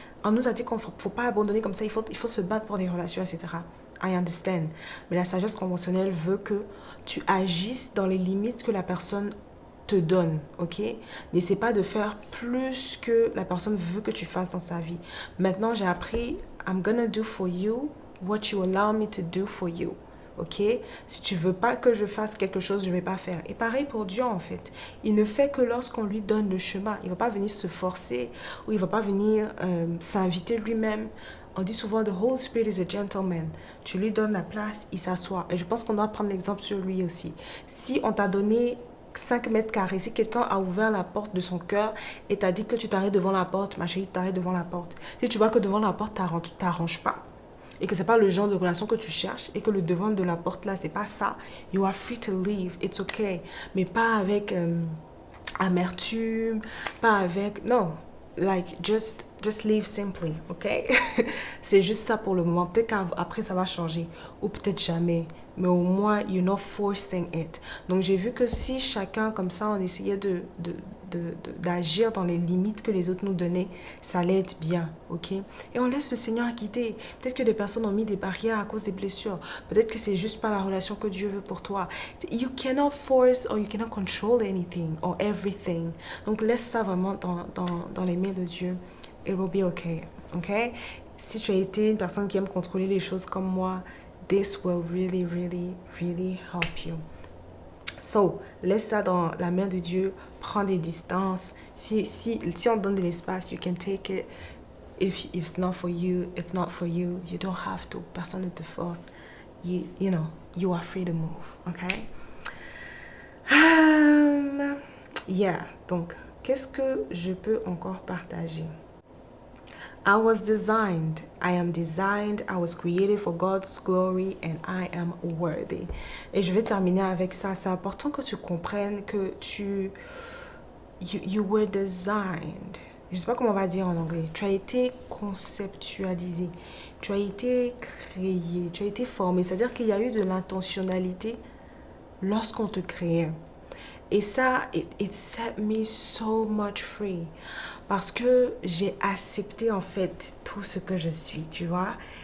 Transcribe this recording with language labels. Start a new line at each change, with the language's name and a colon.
French: On nous a dit qu'il ne faut pas abandonner comme ça. Il faut se battre pour des relations, etc.
English: I understand.
French: Mais la sagesse conventionnelle veut que tu agisses dans les limites que la personne te donne, ok? N'essaie pas de faire plus que la personne veut que tu fasses dans sa vie. Maintenant, j'ai appris,
English: I'm gonna do for you what you allow me to do for you. ok?
French: Si tu veux pas que je fasse quelque chose, je vais pas faire. Et pareil pour Dieu, en fait. Il ne fait que lorsqu'on lui donne le chemin. Il va pas venir se forcer ou il va pas venir s'inviter lui-même. On dit souvent,
English: the Holy Spirit is a gentleman.
French: Tu lui donnes la place, il s'assoit. Et je pense qu'on doit prendre l'exemple sur lui aussi. Si on t'a donné 5 mètres carrés, si quelqu'un a ouvert la porte de son cœur et t'a dit que tu t'arrêtes devant la porte, ma chérie, t'arrêtes devant la porte. Si tu vois que devant la porte, t'arranges pas, et que c'est pas le genre de relation que tu cherches, et que le devant de la porte là, c'est pas ça,
English: you are free to leave, it's okay.
French: Mais pas avec amertume, pas avec, non,
English: like, just leave simply,
French: ok? C'est juste ça pour le moment. Peut-être qu'après, ça va changer. Ou peut-être jamais. Mais au moins,
English: you're not forcing it.
French: Donc, j'ai vu que si chacun, comme ça, on essayait d'agir dans les limites que les autres nous donnaient, ça allait être bien, ok? Et on laisse le Seigneur guider. Peut-être que des personnes ont mis des barrières à cause des blessures. Peut-être que c'est juste pas la relation que Dieu veut pour toi.
English: You cannot force or you cannot control anything or everything.
French: Donc, laisse ça vraiment dans les mains de Dieu.
English: It will be okay,
French: ok? Si tu as été une personne qui aime contrôler les choses comme moi,
English: this will really, really, really help you.
French: So, laisse ça dans la main de Dieu, prends des distances. Si on te donne de l'espace,
English: you can take it. If it's not for you, it's not for you. You don't have to.
French: Personne ne te force.
English: You know, you are free to move, okay?
French: Yeah, donc, qu'est-ce que je peux encore partager?
English: I was designed, I am designed, I was created for God's glory and I am worthy.
French: Et je vais terminer avec ça. C'est important que tu comprennes que
English: you were designed.
French: Je ne sais pas comment on va dire en anglais. Tu as été conceptualisé. Tu as été créé. Tu as été formé. C'est-à-dire qu'il y a eu de l'intentionnalité lorsqu'on te créait. Et ça,
English: it set me so much free.
French: Parce que j'ai accepté en fait tout ce que je suis, tu vois.